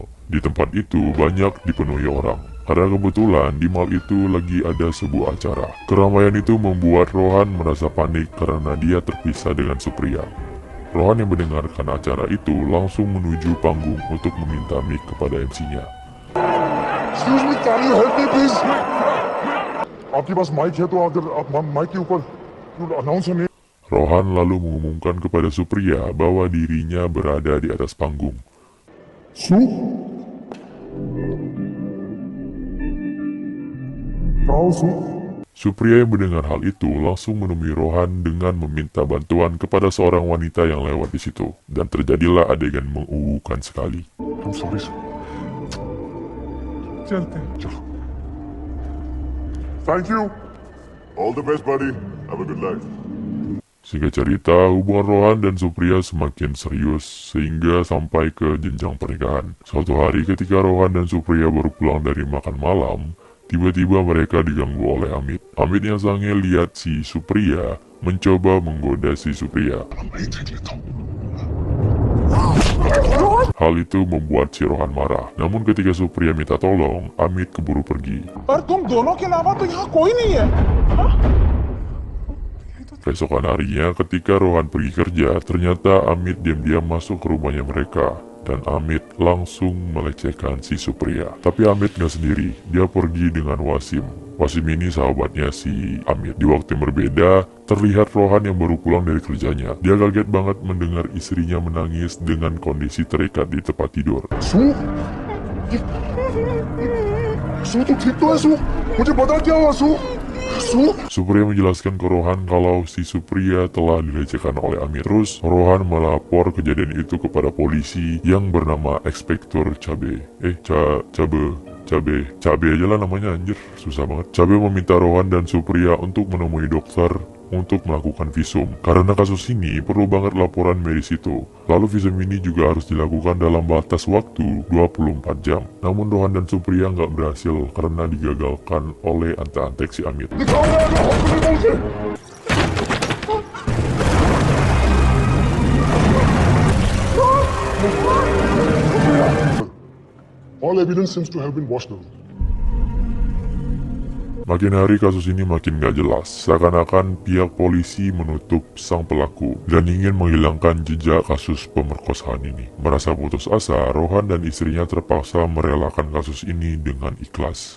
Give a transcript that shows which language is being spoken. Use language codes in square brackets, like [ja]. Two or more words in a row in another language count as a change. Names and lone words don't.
[id] Di tempat itu banyak dipenuhi orang. Karena kebetulan di mall itu lagi ada sebuah acara. Keramaian itu membuat Rohan merasa panik karena dia terpisah dengan Supriya. Rohan yang mendengarkan acara itu langsung menuju panggung untuk meminta mic kepada MC-nya. [en] Excuse me, can you help me please? [hi] आपके पास माइक है तो अगर आप माइक के ऊपर अनाउंस होने. [id] Rohan lalu mengumumkan kepada Supriya bahwa dirinya berada di atas panggung. Su? Frau Su? Supriya yang mendengar hal itu langsung menemui Rohan dengan meminta bantuan kepada seorang wanita yang lewat di situ, dan terjadilah adegan menguukan sekali. [en] I'm sorry Su. [hi] चलते हैं चलो. [en] Thank you. All the best buddy. Have a good life. [id] Singkat cerita, hubungan Rohan dan Supriya semakin serius sehingga sampai ke jenjang pernikahan. Suatu hari ketika Rohan dan Supriya baru pulang dari makan malam, tiba-tiba mereka diganggu oleh Amit. Amit yang sange lihat si Supriya mencoba menggoda si Supriya. Hal itu membuat si Rohan marah. Namun ketika Supriya minta tolong, Amit keburu pergi. [hi] पर तुम दोनों के अलावा तो यहाँ कोई नहीं है. [id] Keesokan harinya ketika Rohan pergi kerja, ternyata Amit diam-diam masuk ke rumahnya mereka. Dan Amit langsung melecehkan si Supriya. Tapi Amit gak sendiri, dia pergi dengan Wasim. Wasim ini sahabatnya si Amit. Di waktu yang berbeda, terlihat Rohan yang baru pulang dari kerjanya. Dia kaget banget mendengar istrinya menangis dengan kondisi terikat di tempat tidur. [hi] Su? Su तुम ठीक तो है Su? मुझे बता क्या हुआ Su? Su? [id] Supriya menjelaskan ke Rohan kalau si Supriya telah dilecehkan oleh Amit. Terus Rohan melapor kejadian itu kepada polisi yang bernama Inspektur Cabe. Cabe aja lah namanya, anjir, susah banget. Cabe meminta Rohan dan Supriya untuk menemui dokter untuk melakukan visum. Karena kasus ini perlu banget laporan medis itu. Lalu visum ini juga harus dilakukan dalam batas waktu 24 jam. Namun Rohan dan Supriya nggak berhasil karena digagalkan oleh antek-antek si Amit. [en] All evidence seems to have been washed out. [id] Makin hari kasus ini makin gak jelas, seakan-akan pihak polisi menutup sang pelaku dan ingin menghilangkan jejak kasus pemerkosaan ini. Merasa putus asa, Rohan dan istrinya terpaksa merelakan kasus ini dengan ikhlas.